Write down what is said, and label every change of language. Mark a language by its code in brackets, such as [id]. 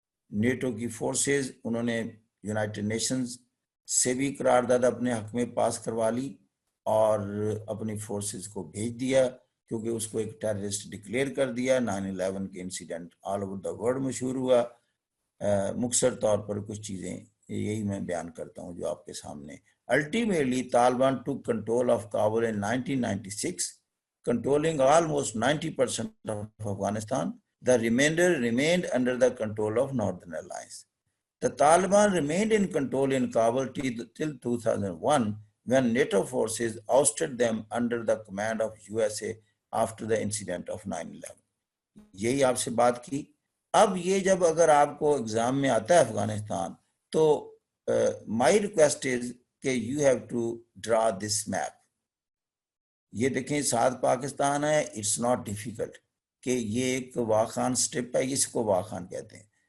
[ur] NATO کی forces انہوں نے یونائٹڈ نیشنز سے بھی قرارداد اپنے حق میں پاس کروا لی اور اپنی فورسز کو بھیج دیا, کیونکہ اس کو ایک ٹیررسٹ ڈکلیئر کر دیا. 9/11 کے incident [en] all over the world [ur] مشہور ہوا. مختصر طور پر کچھ چیزیں یہی میں بیان کرتا ہوں جو آپ کے سامنے. [en] Ultimately, Taliban took control of Kabul in 1996, controlling almost 90% of Afghanistan. The remainder remained under the control of Northern Alliance. The Taliban remained in control in Kabul till 2001 when NATO forces ousted them under the command of USA after the incident of 9/11. [ur] یہی آپ سے بات کی. اب یہ جب اگر آپ کو ایگزام میں آتا ہے افغانستان تو [en] my request is [ur] کہ [en] You have to draw this map. [ur] یہ دیکھیں ساتھ پاکستان ہے, [en] it's not difficult [ur] کہ یہ ایک واخان سٹرپ ہے, اس کو واخان کہتے ہیں.